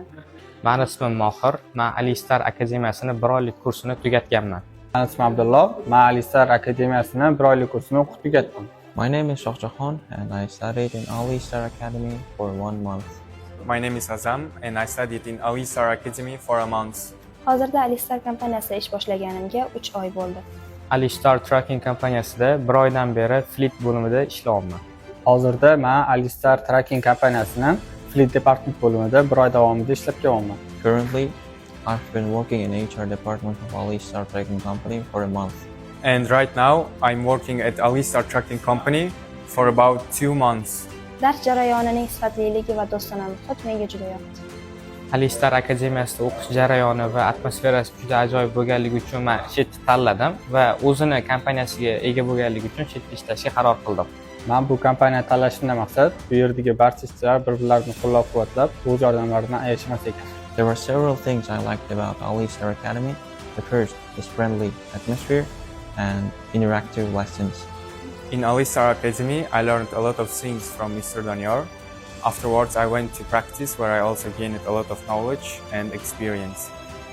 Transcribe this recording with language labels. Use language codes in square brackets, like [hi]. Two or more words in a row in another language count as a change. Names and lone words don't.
[uz] Mani ismim Mohir, men Alistar akademiyasining 1 oylik kursini tugatganman. Mani ismim Abdulloh, men Alistar akademiyasining 1 oylik kursini o'qib tugatdim. [en] My name is Shohjahon and I studied in Alistar Academy for 1 month. My name is Azam and I studied in Alistar Academy for a month. [uz] Hozirda Alistar kompaniyasida ish boshlaganimga 3 oy bo'ldi. Alistar Tracking kompaniyasida 1 oydan beri Fleet bo'limida ishlayapman. Hozirda men Alistar Tracking kompaniyasining [en] Fleet Department [uz] bo'limida 1 oy davomida ishlab kelyapman. [en] Currently, I've been working in HR department of Alistar Tracking Company for a month. And right now, I'm working at Alistar Tracking Company for about 2 months. [uz] Dars jarayonining sifatliligi va do'stona muhit menga juda yoqdi. Alistar akademiyasida o'qish jarayoni va atmosferasi juda ajoyib bo'lganligi uchun men chetni tanladim va o'zini kompaniyasiga ega bo'lganligi uchun chetda ishlashga qaror qildim. Men bu kompaniyani tanlashimdan maqsad bu yerdagi barcha ishchilar bir-birlarini qo'llab-quvvatlab, o'z yordamlaridan ayashmas ekan. [en] There were several things I liked about Alistar Academy. The first is friendly atmosphere and interactive lessons. In Alistar Academy, I learned a lot of things from Mr. Danior. Afterwards, I went to practice where I also gained a lot of knowledge and experience.